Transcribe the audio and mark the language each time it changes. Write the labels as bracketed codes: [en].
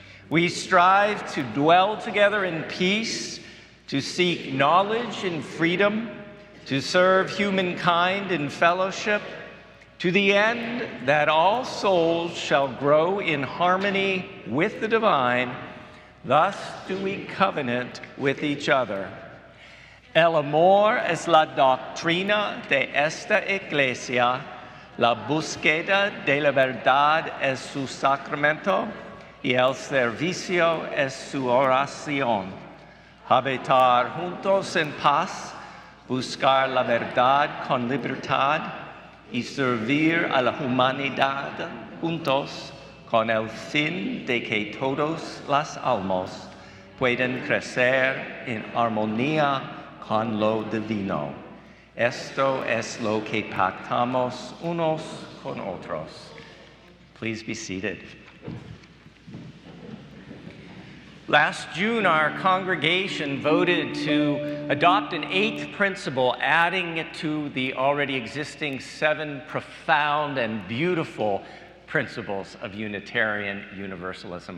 [en] We strive to dwell together in peace, to seek knowledge in freedom, to serve humankind in fellowship, to the end that all souls shall grow in harmony with the divine. Thus do we covenant with each other. [es] El amor es la doctrina de esta iglesia, la búsqueda de la verdad es su sacramento, y el servicio es su oración. Habitar juntos en paz, buscar la verdad con libertad, y servir a la humanidad juntos con el fin de que todas las almas puedan crecer en armonía con lo divino. Esto es lo que pactamos unos con otros. [en] Please be seated. Last June, our congregation voted to adopt an 8th principle, adding it to the already existing 7 profound and beautiful principles of Unitarian Universalism.